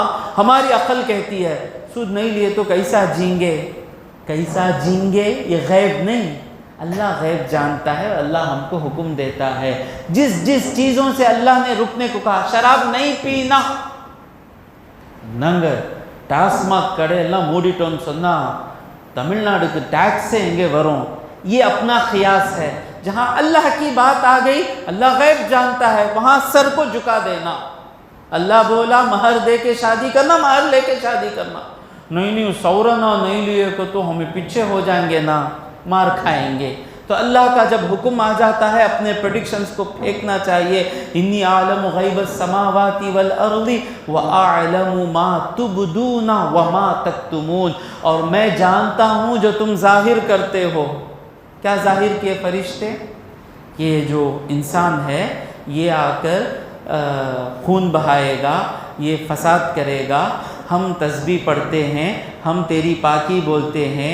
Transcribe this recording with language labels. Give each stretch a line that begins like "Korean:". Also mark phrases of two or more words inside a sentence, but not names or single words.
Urdu: ہماری عقل کہتی ہے سود نہیں لیے تو کیسا جیں گے، کیسا جیں گے، یہ غیب نہیں، اللہ غیب جانتا ہے۔ اللہ ہم کو حکم دیتا ہے جس جس چیزوں سے اللہ نے رکنے کو کہا، شراب نہیں پینا، ننگر
Tamil: டாஸ்மாக் கடையெல்லாம் மூடிட்டோன்னு சொன்னா தமிழ்நாடுக்கு டாக்ஸ் எங்கே வரும்؟
Urdu: یہ اپنا قیاس ہے۔ جہاں اللہ کی بات آ گئی، اللہ غیب جانتا ہے، وہاں سر کو جھکا دینا۔ اللہ بولا مہر دے کے شادی کرنا، مہر لے کے شادی کرنا۔ نہیں سورنا نہیں لیے کو تو ہمیں پیچھے ہو جائیں گے نا، مار کھائیں گے۔ تو اللہ کا جب حکم آ جاتا ہے، اپنے پریڈکشنز کو پھینکنا چاہیے۔
Arabic: انی اعلم غیب السماوات والارض واعلم ما تبدون وما تکتمون،
Urdu: اور میں جانتا ہوں جو تم ظاہر کرتے ہو۔ کیا ظاہر کیے فرشتے؟ یہ جو انسان ہے یہ آ کر خون بہائے گا، یہ فساد کرے گا، ہم تسبیح پڑھتے ہیں، ہم تیری پاکی بولتے ہیں۔